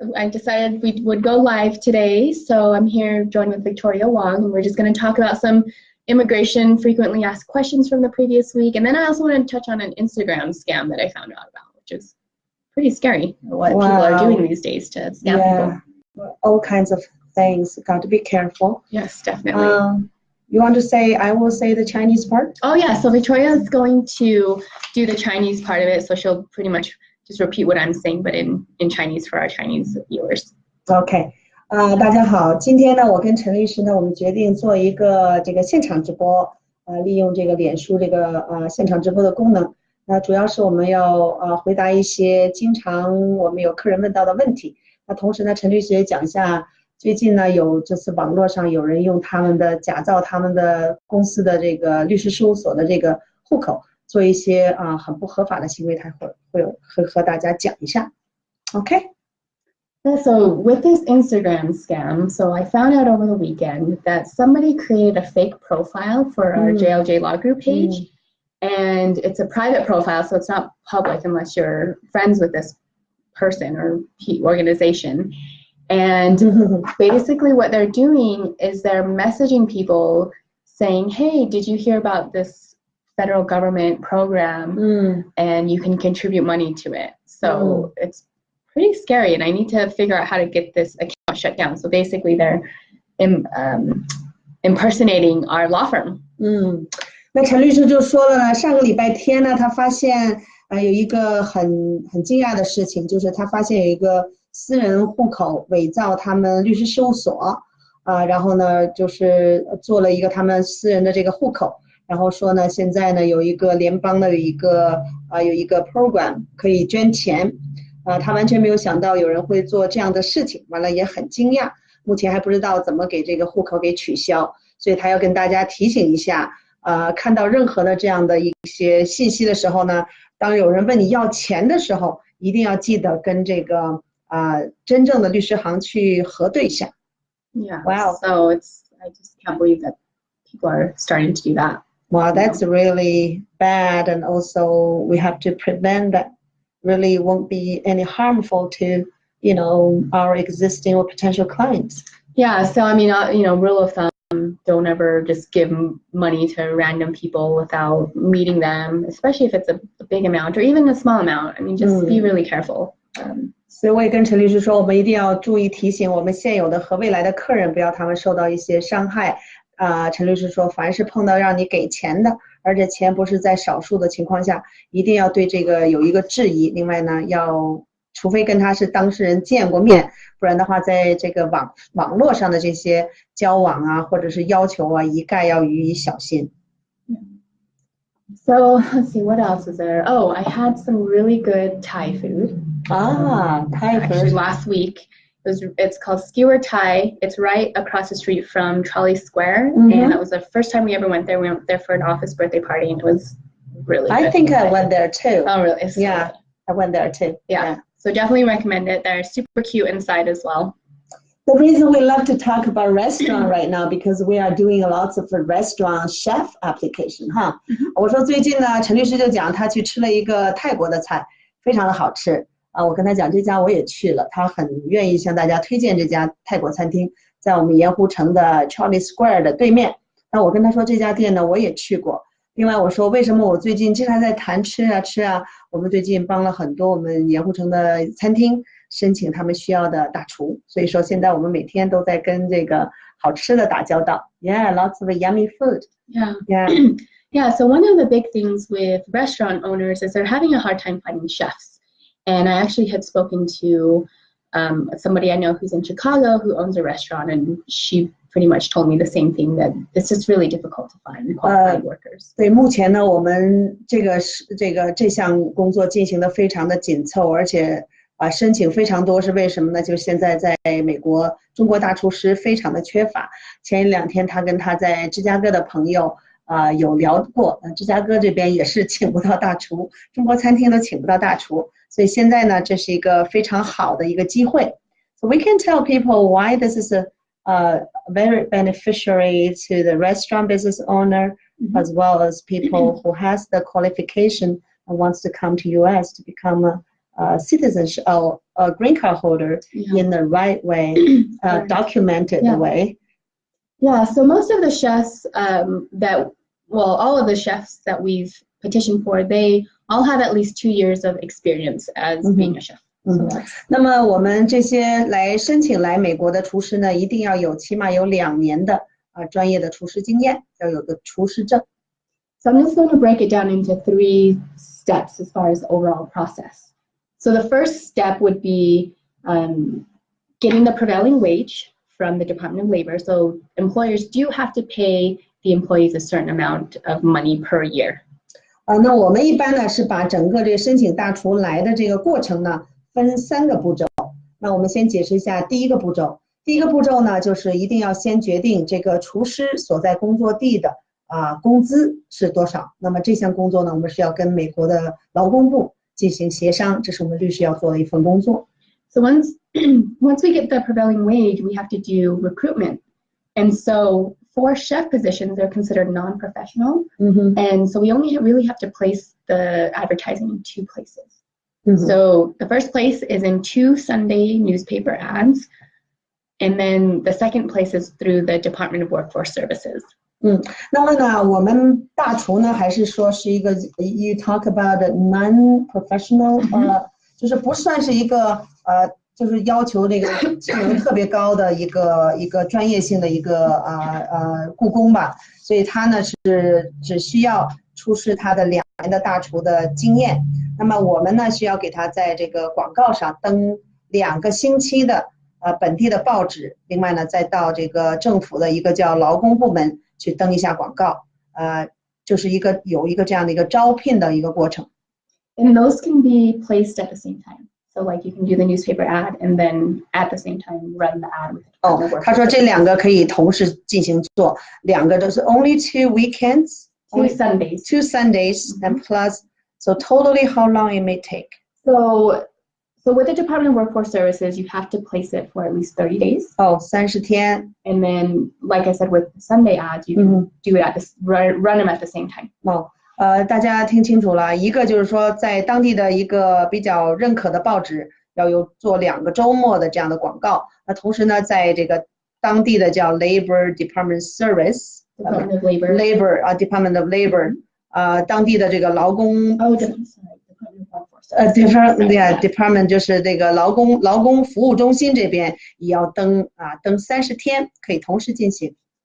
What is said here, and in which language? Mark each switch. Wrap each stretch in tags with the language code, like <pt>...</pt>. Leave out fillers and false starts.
<en>I decided we would go live today, so I'm here joined with Victoria Wong, and we're just going to talk about some immigration frequently asked questions from the previous week, and then I also want to touch on an Instagram scam that I found out about, which is pretty scary, what people are doing these days to scam people. All kinds of things. Got to be careful. Yes, definitely. You want to say, I will say the Chinese part? Oh, yeah. So Victoria is going to do the Chinese part of it, so she'll pretty much just repeat what I'm saying, but in Chinese for our Chinese viewers. Okay.</en> <zh>大家好，今天呢，我跟陈律师呢，我们决定做一个这个现场直播，利用这个脸书这个现场直播的功能。那主要是我们要回答一些经常我们有客人问到的问题。那同时呢，陈律师也讲一下，最近呢有这次网络上有人用他们的假造他们的公司的这个律师事务所的这个户口，做一些很不合法的行为，他会和大家讲一下。</zh> <en>Okay. So with this Instagram scam, so I found out over the weekend that somebody created a fake profile for our JLJ Law Group page, and it's a private profile, so it's not public unless you're friends with this person or organization. And basically what they're doing is they're messaging people saying, hey, did you hear about this federal government program? And you can contribute money to it. So it's pretty scary, and I need to figure out how to get this account shut down. So basically they're impersonating our law firm.</en> <zh>那陈律师就说了呢，上个礼拜天呢，他发现有一个很惊讶的事情，就是他发现有一个私人户口伪造他们律师事务所，然后呢就是做了一个他们私人的这个户口，然后说呢现在呢有一个联邦的有一个 program 可以捐钱。他完全没有想到有人会做这样的事情，完了也很惊讶，目前还不知道怎么给这个户口给取消，所以他要跟大家提醒一下，看到任何的这样的一些信息的时候呢，当有人问你要钱的时候，一定要记得跟这个真正的律师行去核对一下。</zh> <en>Yeah. Wow. So I just can't believe that people are starting to do that. Wow, that's really bad, and also we have to prevent that. Really won't be any harmful to, our existing or potential clients. Yeah, so I mean, rule of thumb, don't ever just give money to random people without meeting them, especially if it's a big amount or even a small amount. I mean, just be really careful.</en> <zh>所以我也跟陈律师说，我们一定要注意提醒我们现有的和未来的客人，不要他们受到一些伤害。陈律师说，凡是碰到让你给钱的，而且钱不是在少数的情况下，一定要对这个有一个质疑。另外呢，除非跟他是当事人见过面，不然的话，在这个网络上的这些交往啊，或者是要求啊，一概要予以小心。</zh> <en>So let's see, what else is there? Oh, I had some really good Thai food. Thai food. Actually, last week. It's called Skewer Thai. It's right across the street from Trolley Square, and that was the first time we ever went there. We went there for an office birthday party, and it was really good. I think I went there too. Oh, really? So yeah, good. I went there too. Yeah, so definitely recommend it. They're super cute inside as well. The reason we love to talk about restaurant right now because we are doing lots of restaurant chef application,</en> <zh>我说最近呢，陈律师就讲他去吃了一个泰国的菜，非常的好吃。我跟他讲这家我也去了，他很愿意向大家推荐这家泰国餐厅，在我们盐湖城的 Trolley Square 的对面。那我跟他说这家店呢我也去过。另外我说为什么我最近经常在谈吃啊，我们最近帮了很多我们盐湖城的餐厅申请他们需要的大厨，所以说现在我们每天都在跟这个好吃的打交道。</zh> <en>Yeah, lots of yummy food. Yeah, so one of the big things with restaurant owners is they're having a hard time finding chefs. And I actually had spoken to somebody I know who's in Chicago who owns a restaurant, and she pretty much told me the same thing, that it's just really difficult to find qualified workers.</en> <zh>对，目前呢，我们这项工作进行的非常的紧凑，而且申请非常多，是为什么呢？就现在在美国，中国大厨师非常的缺乏。前2天他跟他在芝加哥的朋友有聊过，芝加哥这边也是请不到大厨，中国餐厅都请不到大厨。所以现在呢，这是一个非常好的一个机会。</zh> <en>So we can tell people why this is a very beneficiary to the restaurant business owner, as well as people who has the qualification and wants to come to US to become citizenship or a green card holder in the right way, documented way. Yeah, so most of the chefs all of the chefs that we've petitioned for, they all have at least 2 years of experience as being a chef.</en> <zh>那么我们这些来申请来美国的厨师呢，一定要起码有2年的专业的厨师经验，要有个厨师证。</zh> <en>So I'm just going to break it down into 3 steps as far as the overall process. So the first step would be getting the prevailing wage from the Department of Labor. So employers do have to pay the employees a certain amount of money per year.</en> <zh>那我们一般呢是把整个这个申请大厨来的这个过程呢分3个步骤。那我们先解释一下第一个步骤。第一个步骤呢，就是一定要先决定这个厨师所在工作地的工资是多少。那么这项工作呢，我们是要跟美国的劳工部进行协商，这是我们律师要做的一份工作。</zh> <en>So once we get the prevailing wage, we have to do recruitment. And so for chef positions, they're considered non-professional. And so we only really have to place the advertising in 2 places. So the first place is in 2 Sunday newspaper ads. And then the second place is through the Department of Workforce Services.</en> <zh>那么呢，我们大厨呢，还是说是一个</zh> <en>you talk about non-professional，</en> <zh>就是不算是一个就是要求这个技能特别高的一个专业性的一个雇工吧，所以他呢是只需要出示他的2年的大厨的经验。那么我们呢需要给他在这个广告上登2个星期的本地的报纸，另外呢再到这个政府的一个叫劳工部门去登一下广告，就是有一个这样的一个招聘的一个过程。</zh> <en>And those can be placed at the same time. So like you can do the newspaper ad and then at the same time run the ad with</en> <zh>他说这2个可以同时进行做，2个都是</zh> <en>only 2 weekends, 2 Sundays. 2 Sundays, and plus, so totally how long it may take? So with the Department of Workforce Services, you have to place it for at least 30 days.</en> <zh>30天。</zh> <en>And then, like I said, with Sunday ads, you can do it run them at the same time.</en> <zh>大家听清楚了，一个就是说在当地的一个比较认可的报纸要做2个周末的这样的广告，那同时呢，在这个当地的叫 Labor Department Service</zh> <en>Department of Labor</en> <zh>Department of Labor 当地的这个劳工Department 就是这个劳工服务中心这边也要登30天，可以同时进行。</zh>